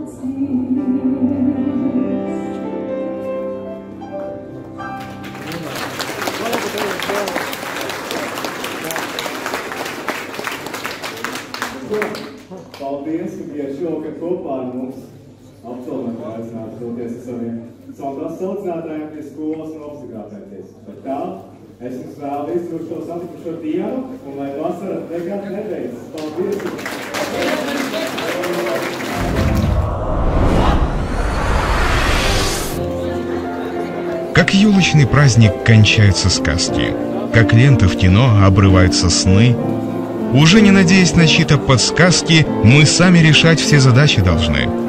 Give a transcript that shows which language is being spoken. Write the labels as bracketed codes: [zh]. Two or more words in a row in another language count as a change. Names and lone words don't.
[lv] Paldies, ka bijāt šovakar kopā ar mums. Absolventi aicināti doties ar savām klases saucinātājiem pie skolas un apstiprināties. Bet tā, es jums vēlu izturšo satikušo dienu un lai vasara nekad nebeidzas. Paldies! [ru] Как елочный праздник кончаются сказки, как ленты в кино обрываются сны. Уже не надеясь на чьи-то подсказки, мы сами решать все задачи должны.